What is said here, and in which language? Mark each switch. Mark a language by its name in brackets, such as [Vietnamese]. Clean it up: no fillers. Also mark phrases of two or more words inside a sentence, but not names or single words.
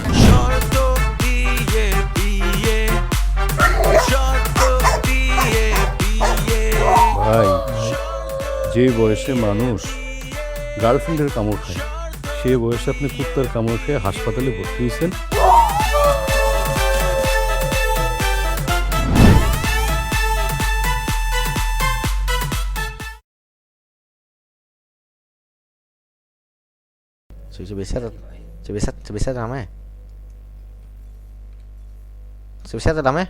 [Bangla] শর্ত দিয়ে বিয়ে, শর্ত দিয়ে বিয়ে। ভাই যে বয়সে মানুষ গার্লফ্রেন্ডের কামড় খায়, সে বয়সে আপনি কুত্তার কামড় খেয়ে হাসপাতালে ভর্তি হয়েছেন। [Vietnamese] Chưa bị xét lắm ấy. Chưa bị xét lắm ấy.